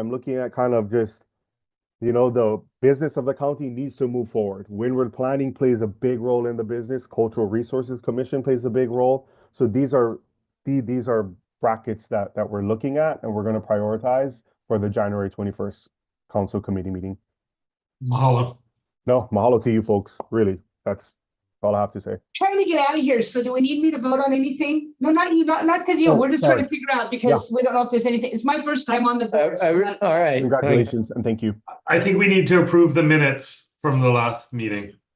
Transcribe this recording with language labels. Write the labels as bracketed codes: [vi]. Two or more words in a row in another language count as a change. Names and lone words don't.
[en] I'm looking at kind of just, the business of the county needs to move forward. Windward Planning plays a big role in the business. Cultural Resources Commission plays a big role. So these are brackets that we're looking at, and we're going to prioritize for the January 21st council committee meeting. Mahalo. No, mahalo to you folks. Really, that's all I have to say. Trying to get out of here. So do we need me to vote on anything? No, not you, not because you. We're just trying to figure out because we don't know if there's anything. It's my first time on the board. All right. Congratulations and thank you. I think we need to approve the minutes from the last meeting.